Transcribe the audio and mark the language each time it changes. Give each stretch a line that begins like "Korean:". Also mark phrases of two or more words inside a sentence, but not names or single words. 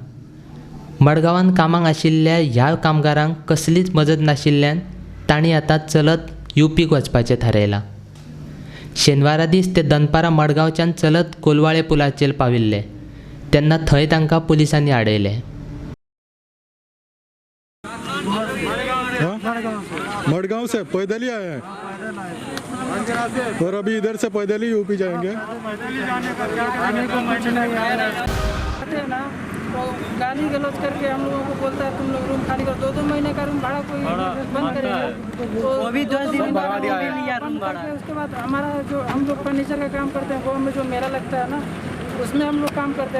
Konkani: मडगांवांत कामाक आशिल्ल्या ह्या कामगारांक कसलीच मजत नाशिल्ल्यान तांणी आतां चलत UPक वचपाचें थारायलां. शेनवारा दीस ते दनपारां मडगांवच्यान चलत कोलवाळे पुलाचेर पाविल्ले तेन्ना थंय तांकां पुलिसांनी आडयले.
Hindi: मडगांव से पैदल ही आए हैं और अभी इधर से पैदल ही UP जाएंगे. तो गाली गलौज करके हम लोगों को बोलता है तुम लोग रूम खाली करो. 2-2 महीने का रूम भाड़ा कोई बंद करेगा. तो अभी 10 दिन बाद बंद करके उसके बाद हमारा जो हम लोग फर्नीचर का काम करते हैं गाँव में जो मेला लगता है ना उसमें हम लोग काम करते हैं.